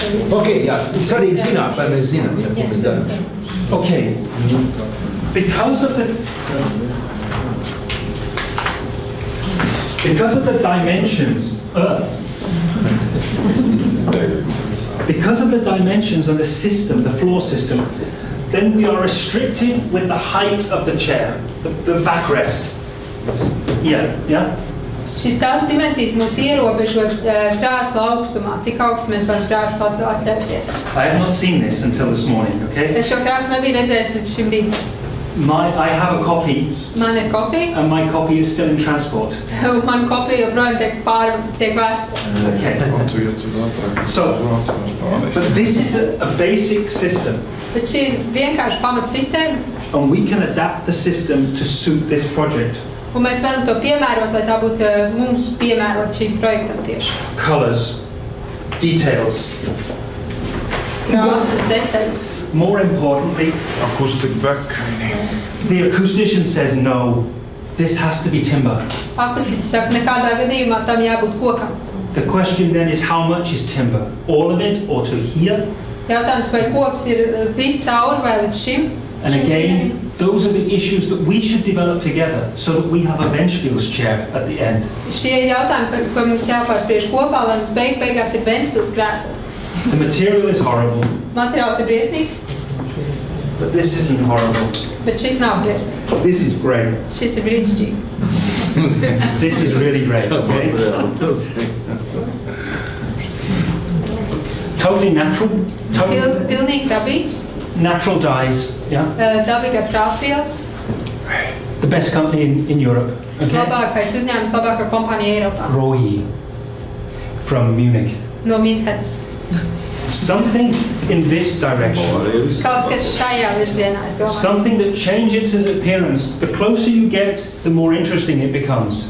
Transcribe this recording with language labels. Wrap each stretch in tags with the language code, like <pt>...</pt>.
<lv>Ok, jā, svarīgi zināt, lai mēs zinām, ko mēs darām.</lv> <en>Okay, because of the dimensions, because of the dimensions of the system, the floor system, then we are restricted with the height of the chair, the backrest. Yeah.</en> <lv>Šīs tāda dimensijas mūs ierobežot krēsla augstumā, cik augsts mēs varam krēslu atļauties.</lv> <en>I have not seen this until this morning, okay?</en> <lv>Es šo krēslu nebiju redzējis līdz šim rītam.</lv> <en>I have a copy.</en> <lv>Man ir kopija.</lv> <en>And my copy is still in transport.</en> <lv>Man kopija joprojām tiek vēsta.</lv> <en>Okay. So, but this is a basic system.</en> <lv>Bet šī ir vienkārši pamatsistēma.</lv> <en>And we can adapt the system to suit this project.</en> <lv>Un mēs varam to piemērot, lai tā būtu mums piemērot šīm projektam tieši.</lv> <en>Colors, details.</en> <lv>Krāsas, detaļas.</lv> <en>More importantly, acoustic back. The acoustician says no. This has to be timber.</en> <lv>Akustiķis saka, nekādā gadījumā tam jābūt kokam.</lv> <en>The question then is how much is timber? All of it or to here?</en> <lv>Jautājums, vai koks ir viss cauri vai līdz šim?</lv> <en>And again, those are the issues that we should develop together so that we have a Ventspils chair at the end.</en> <lv>Šie jautājumi, ko mums jāpārspriež kopā, lai mums beigās ir Ventspils krēsls.</lv> <en>The material is horrible.</en> <lv>Materiāls ir briesmīgs.</lv> <en>But this isn't horrible.</en> <lv>Bet šis nav briesmīgs.</lv> <en>This is great.</en> <lv>Šis ir brīnišķīgi.</lv> <en>This is really great, okay? Totally natural.</en> <lv>Pilnīgi dabīgs.</lv> <en>Natural dyes, yeah?</en> <lv>Dabīgās krāsvielas.</lv> <en>The best company in Europe, okay?</en> <lv>Labākais uzņēmums, labākā kompānija Eiropā.</lv> <en>Royi from Munich.</en> <lv>No Münchenes.</lv> <en>Something in this direction.</en> <lv>Kaut kas šajā virzienā, es domāju.</lv> <en>Something that changes its appearance. The closer you get, the more interesting it becomes.</en>